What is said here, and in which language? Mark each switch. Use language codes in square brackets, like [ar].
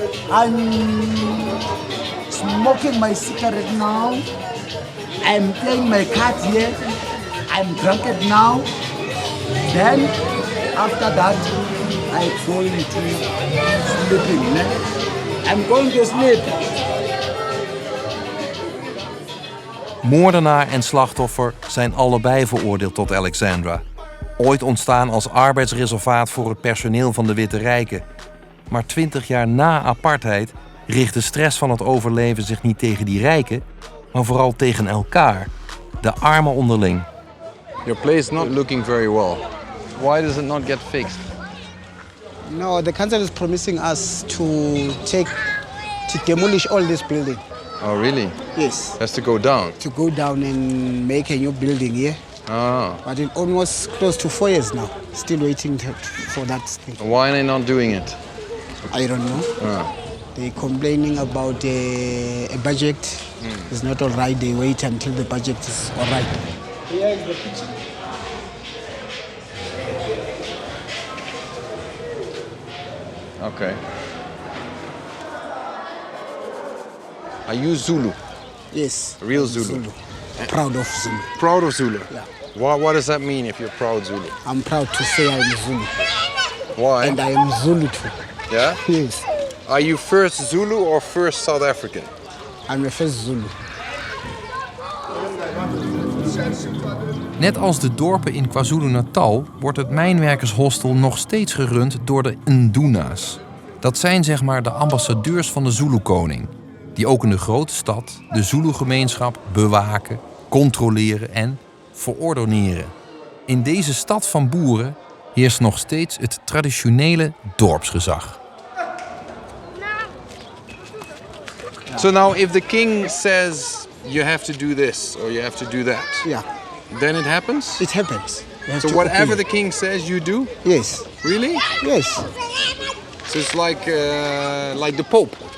[en] I'm smoking my cigarette now. I'm playing my cards here. I'm drunk now. Then, after that, I fall into sleeping. I'm going to sleep. [nl] Moordenaar en slachtoffer zijn allebei veroordeeld tot Alexandra. Ooit ontstaan als arbeidsreservaat voor het personeel van de Witte Rijken. Maar 20 jaar na apartheid richt de stress van het overleven zich niet tegen die rijken, maar vooral tegen elkaar, de armen onderling. [en] Your place is not looking very well. Why does it not get fixed? No, the council is promising us to demolish all this building. Oh, really? Yes. Has to go down? To go down and make a new building here. Ah. But in almost close to 4 years now. Still waiting for that thing. Why are they not doing it? I don't know. Ah. They're complaining about a budget. It's not all right. They wait until the budget is all right. Here is the kitchen. Okay. Are you Zulu? Yes. Real Zulu? Proud of Zulu. Proud of Zulu? Yeah. What does that mean if you're proud Zulu? I'm proud to say I'm Zulu. Why? And I am Zulu too. Yeah? Yes. Are you first Zulu or first South African? I'm the first Zulu. [nl] Net als de dorpen in KwaZulu-Natal wordt het mijnwerkershostel nog steeds gerund door de Nduna's. Dat zijn zeg maar de ambassadeurs van de Zulu-koning, die ook in de grote stad de Zulu-gemeenschap bewaken, controleren en verordoneren. In deze stad van boeren heerst nog steeds het traditionele dorpsgezag. [en] So now if the king says you have to do this or you have to do that, then it happens? It happens. So whatever the king says you do? Yes. Really? Yes. So it's like the Pope?